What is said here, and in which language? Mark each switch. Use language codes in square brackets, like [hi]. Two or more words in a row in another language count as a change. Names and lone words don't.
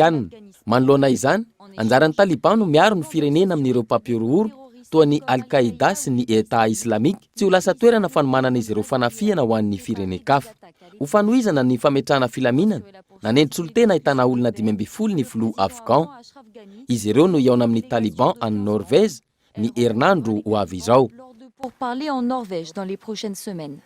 [mg] Manoloana izany, anjaran'ny Taliban no miaro ny firenena amin'ireo mpapiorohoro toa ny Al-Qaïda sy ny État islamika tsy ho lasa toerana fanomanana izy ireo fanafiana ho an'ny firenen-kafa. Ho fanohizana ny fametrahana filaminana nanentsolo-tena ahitana olona 12 ny filoha afghan. Izy ireo no iaona amin'ny Taliban any Norvège ny herinandro ho avy izao. [fr] Pour parler en Norvège dans les prochaines semaines.